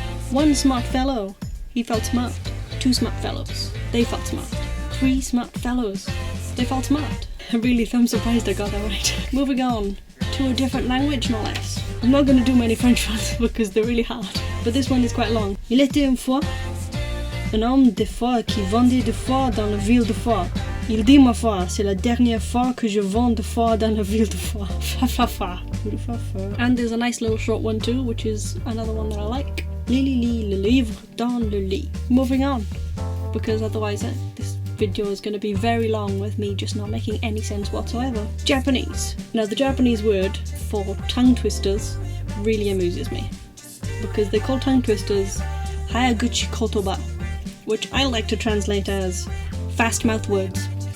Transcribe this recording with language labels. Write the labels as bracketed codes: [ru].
[en] One smart fellow, he felt smart. Two smart fellows, they felt smart. Three smart fellows, they felt smart. I really am surprised I got that right. Moving on to a different language, no less. I'm not going to do many French ones because they're really hard, but this one is quite long. [fr] Il était une fois un homme de foi qui vendait de foi dans la ville de foi. Il dit ma foi, c'est la dernière fois que je vends de foi dans la ville de foi. Fa fa fa. [en] And there's a nice little short one too, which is another one that I like. [fr] Li le livre dans le lit. [en] Moving on, because otherwise this video is going to be very long with me just not making any sense whatsoever. Japanese. Now the Japanese word for tongue twisters really amuses me, because they call tongue twisters hayaguchi kotoba, which I like to translate as fast mouth words.